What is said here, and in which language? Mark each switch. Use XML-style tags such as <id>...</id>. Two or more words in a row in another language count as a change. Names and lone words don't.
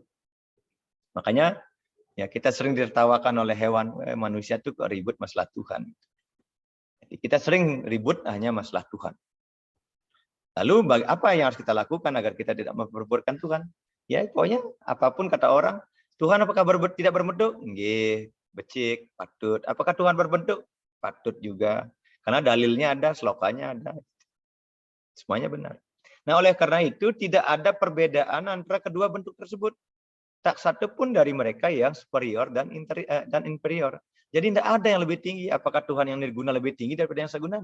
<id>Makanya ya kita sering ditertawakan oleh hewan, manusia itu kok ribut masalah Tuhan. Kita sering ribut hanya masalah Tuhan. Lalu apa yang harus kita lakukan agar kita tidak memperburukkan Tuhan? Ya pokoknya apapun kata orang, Tuhan apakah tidak berbentuk?</id> <ban>Nggih, becik, patut.</ban> <id>Apakah Tuhan berbentuk? Patut juga. Karena dalilnya ada, slokanya ada. Semuanya benar. Nah oleh karena itu tidak ada perbedaan antara kedua bentuk tersebut. Tak satu pun dari mereka yang superior dan inferior. Jadi tidak ada yang lebih tinggi. Apakah Tuhan yang nirguna lebih tinggi daripada yang saguna?</id>